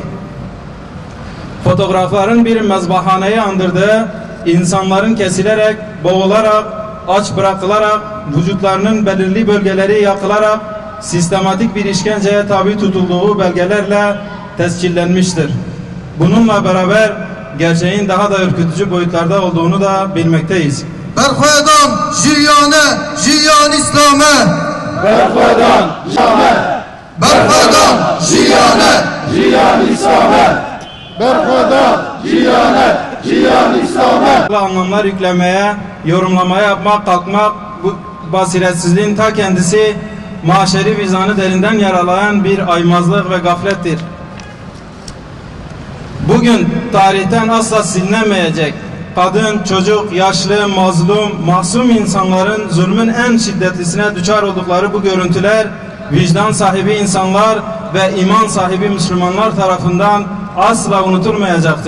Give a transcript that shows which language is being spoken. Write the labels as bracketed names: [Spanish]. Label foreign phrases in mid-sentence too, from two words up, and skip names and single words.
[Turkish] Fotoğrafların bir mezbahaneyi andırdığı, insanların kesilerek, boğularak, aç bırakılarak, vücutlarının belirli bölgeleri yakılarak, sistematik bir işkenceye tabi tutulduğu belgelerle tescillenmiştir. Bununla beraber gerçeğin daha da ürkütücü boyutlarda olduğunu da bilmekteyiz. [Kurdish] Berxuedan jiyane, jiyan İslam'e. Berxuedan jiyane, Berxuedan jiyane, jiyan İslam'e. Berxuedan jiyane, jiyan İslam'e. [Turkish] Anlamlar yüklemeye, yorumlamaya yapmak, kalkmak, bu basiretsizliğin ta kendisi maşeri vicdanı derinden yaralayan bir aymazlık ve gaflettir. Bugün tarihten asla silinemeyecek kadın, çocuk, yaşlı, mazlum, masum insanların zulmün en şiddetlisine düçar oldukları bu görüntüler vicdan sahibi insanlar ve iman sahibi Müslümanlar tarafından asla unutulmayacaktır.